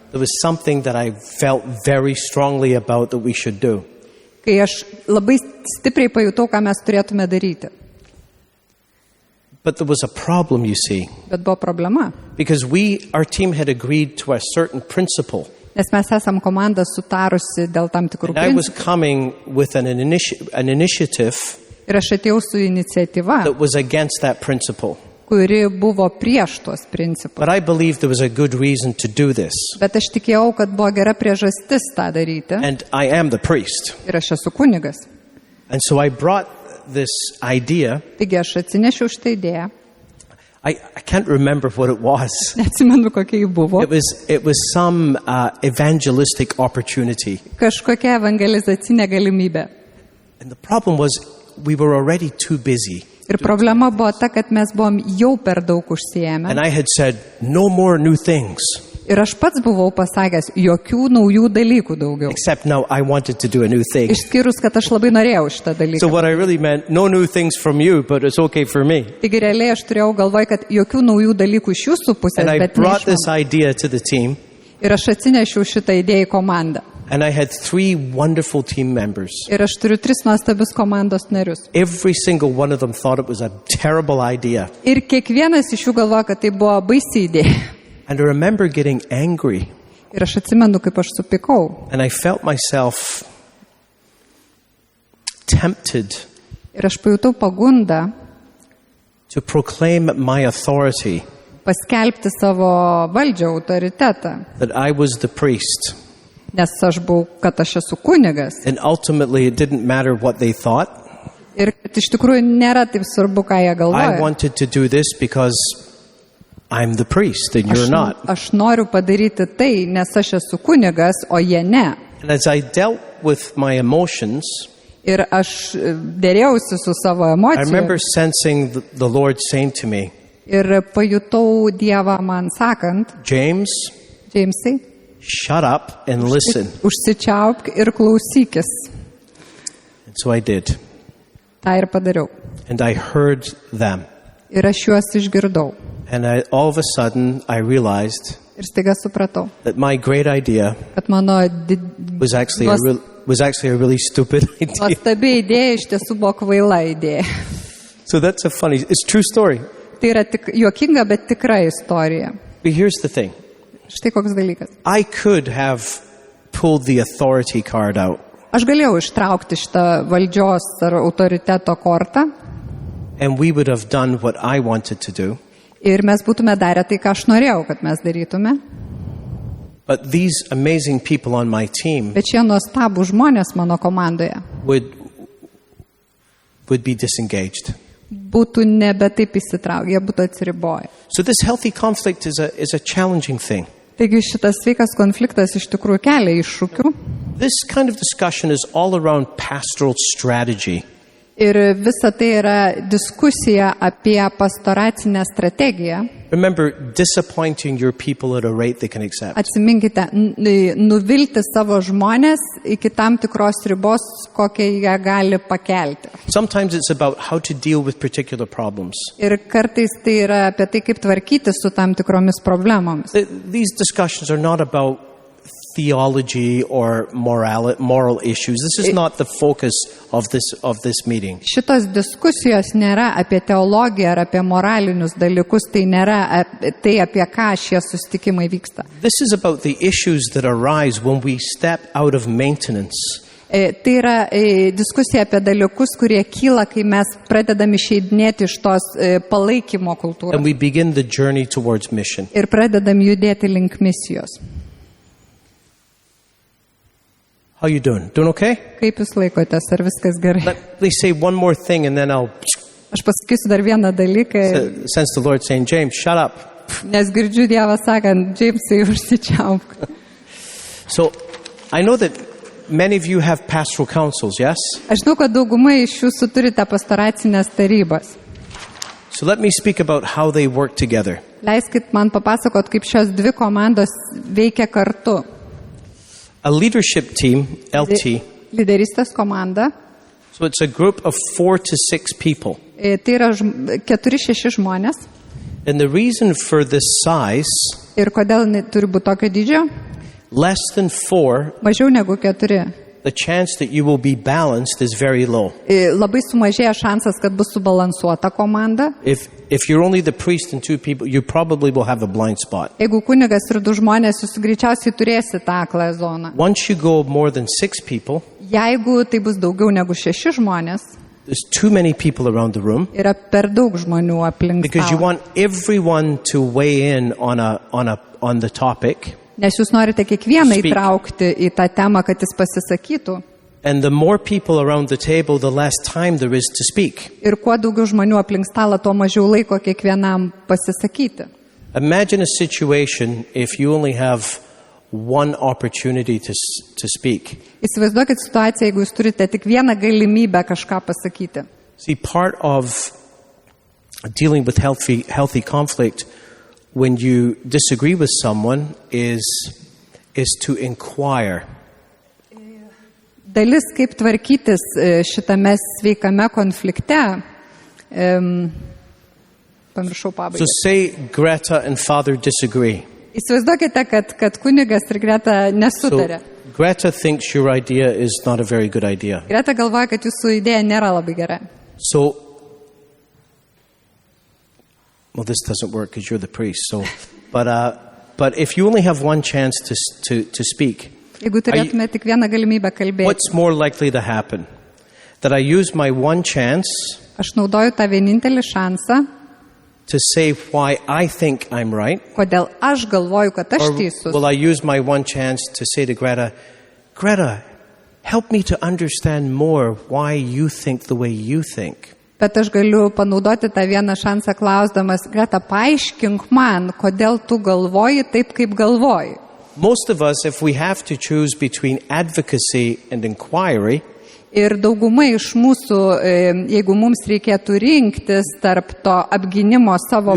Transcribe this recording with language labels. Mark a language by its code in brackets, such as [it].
[en] there was something that I felt very strongly about that we should do. [lt] kai aš labai stipriai pajutau, ką mes turėtume daryti. [en] But there was a problem, you see, [lt] Bet buvo problema, [en] because our team had agreed to a certain principle. [lt] nes mes esam komanda sutarusi dėl tam tikrų [en] And I was [lt] principų. [en] coming with an initiative [lt] Ir aš atėjau su iniciatyva, [en] that was against that principle. [lt] kuri buvo prieš tuos principus. [en] But I believed there was a good reason to do this. [lt] Bet aš tikėjau, kad buvo gera priežastis tą daryti. [en] And I am the priest. [lt] Ir aš esu kunigas. [en] And so I brought this idea. [lt] Taigi aš atsinešiau šitą idėją. [en] I can't remember what it was. [lt] Neatsimenu, kokia ji buvo. [en] It was some evangelistic opportunity. [lt] Kažkokia evangelizacinė galimybė. [en] And the problem was we were already too busy. [lt] Ir problema buvo ta, kad mes buvom jau per daug užsiėmę. [en] And I had said, no more new things. [lt] Ir aš pats buvau pasakęs, jokių naujų dalykų daugiau. [en] Except now I wanted to do a new thing. [lt] Išskyrus, kad aš labai norėjau šitą [en] So [lt] dalyką. [en] what I really meant, no new things from you, but it's okay for me. [lt] Taigi realiai aš turėjau galvoj, kad jokių naujų dalykų iš jūsų pusės, [en] And I [lt] bet ne [en] brought [lt] iš [en] this [lt] mano. [en] idea to the team. [lt] Ir aš atsinešiau šitą idėją į komandą. [en] And I had 3 wonderful team members. [lt] Ir aš turiu 3 nuostabius komandos narius. [en] Every single one of them thought it was a terrible idea. [lt] Ir kiekvienas iš jų galvoja, kad tai buvo baisi idėja. [en] And I remember getting angry. [lt] Ir aš atsimenu, kaip aš supykau. [en] And I felt myself tempted [lt] Ir aš pajutau pagundą [en] to proclaim my authority, [lt] paskelbti savo valdžią, autoritetą. [en] that I was the priest. [lt] Nes aš buvau, kad aš esu kunigas. [en] And ultimately, it didn't matter what they thought. [lt] Ir kad iš tikrųjų nėra taip svarbu, ką jie [en] I [lt] galvoja. [en] wanted to do this because I'm the priest and you're not. [lt] Aš noriu padaryti tai, nes aš esu kunigas, o jie ne. [en] And as I dealt with my emotions, [lt] Ir aš dėrėjausi su savo [en] I remember [lt] emocijomis. [en] sensing the Lord saying to me, [lt] Ir pajutau Dievą man sakant, [en] James, [lt] Džeimsai, [en] shut up and listen. [lt] užsičiaupk ir klausykis. [en] And so I did. [lt] Ta ir padariau. [en] And I heard them. [lt] Ir aš juos išgirdau. [en] And all of a sudden, I realized [lt] Ir staiga supratau, [en] that my great idea [lt] kad mano [en] was actually a really stupid idea. [lt] nuostabi idėja iš tiesų buvo kvaila idėja. [en] So that's a funny, it's a true story. [lt] Tai yra tik juokinga, bet tikra istorija. [en] But here's the thing. [lt] Štai koks dalykas. [en] I could have pulled the authority card out [lt] Aš galėjau ištraukti šitą valdžios ar autoriteto kortą [en] and we would have done what I wanted to do. [lt] ir mes būtume darę tai, ką aš norėjau, kad mes darytume. [en] But these amazing people on my team [lt] Bet šie nuostabų žmonės mano komandoje [en] would be disengaged. [lt] būtų nebe taip įsitraukę, jie būtų atsiriboję. [en] So this healthy conflict is a challenging thing. [lt] Taigi šitas sveikas konfliktas iš tikrųjų kelia iššūkių [en] This kind of discussion is all around pastoral strategy. [lt] ir visa tai yra diskusija apie pastoracinę strategiją. [en] Remember, disappointing your people at a rate they can accept. [lt] Atsiminkite, nuvilti savo žmonės iki tam tikros ribos, kokią jie gali pakelti. [en] Sometimes it's about how to deal with particular problems. [lt] Ir kartais tai yra apie tai, kaip tvarkyti su tam tikromis problemomis. [en] These discussions are not about theology or moral issues. This is not the focus of this meeting. [lt] Šitos diskusijos nėra apie teologiją ar apie moralinius dalykus, tai nėra tai, apie ką šie susitikimai vyksta. [en] This is about the issues that arise when we step out of maintenance [lt] Tai yra diskusija apie dalykus, kurie kyla, kai mes pradedam išeidinėti iš tos palaikymo [en] and [lt] kultūros [en] we begin the journey towards mission. [lt] ir pradedam judėti link misijos. [en] How you doing? Doing okay? [lt] Kaip jūs laikotės, ar viskas gerai? [en] Let me say one more thing and then I'll [lt] Aš pasakysiu dar vieną dalyką, [en] sense the Lord saying, James, shut up. [lt] nes girdžiu Dievą sakant, Džeimsai, užsičiaupk. [en] So I know that many of you have pastoral councils, yes? [lt] Aš žinau, kad dauguma iš jūsų turite pastoracinės tarybas. [en] So let me speak about how they work together. [lt] Leiskit man papasakot, kaip šios dvi komandos veikia kartu. [en] A leadership team, LT, [lt] Lyderystės komanda, [en] so it's a group of 4 to 6 people. [lt] tai yra 4-6 žmonės. [en] And the reason for this size, [lt] Ir kodėl jinai turi būti tokio dydžio? [en] less than 4, [lt] Mažiau negu 4. [en] the chance that you will be balanced is very low. [lt] Labai sumažėja šansas, kad bus subalansuota komanda. [en] If you're only the priest and 2 people, you probably will have a blind spot. [lt] Jeigu kunigas ir 2 žmonės, jūs greičiausiai turėsite tą akląją zoną. [en] Once you go more than 6 people, [lt] Jeigu tai bus daugiau negu 6 žmonės, [en] there's too many people around the room [lt] yra per daug žmonių aplink [en] because you [lt] stalą. [en] want everyone to weigh in on the topic. [lt] Nes jūs norite kiekvieną [en] Speak. [lt] įtraukti į tą temą, kad jis pasisakytų. [en] And the more people around the table, the less time there is to speak. [lt] Ir kuo daugiau žmonių aplink stalą, tuo mažiau laiko kiekvienam pasisakyti. [en] Imagine a situation if you only have one opportunity to speak. [lt] Įsivaizduokit situaciją, jeigu jūs turite tik vieną galimybę kažką pasakyti. [en] See, part of dealing with healthy conflict when you disagree with someone is to inquire. [lt] Dalis, kaip tvarkytis šitame sveikame konflikte, pamiršau [en] So [lt] pabaigą. [en] say Greta and Father disagree. [lt] Įsivaizduokite, kad kunigas ir Greta [en] So [lt] nesutarė. [en] Greta thinks your idea is not a very good idea. [lt] Greta galvoja, kad jūsų idėja nėra labai gera. [en] So, well, this doesn't work because you're the priest. So, but if you only have one chance to speak, [lt] Jeigu turėtume tik vieną galimybę kalbėti, [en] what's more likely to happen? That I use my one chance [lt] aš naudoju tą vienintelį šansą, [en] to say why I think I'm right, [lt] kodėl aš galvoju, kad aš [en] or [lt] teisus. [en] will I use my one chance to say to Greta, Greta, help me to understand more why you think the way you think? [lt] Bet aš galiu panaudoti tą vieną šansą klausdamas, Greta, paaiškink man, kodėl tu galvoji taip, kaip galvoji. [en] Most of us, if we have to choose between advocacy and inquiry, [lt] Ir dauguma iš mūsų, jeigu mums reikėtų rinktis tarp to apginimo savo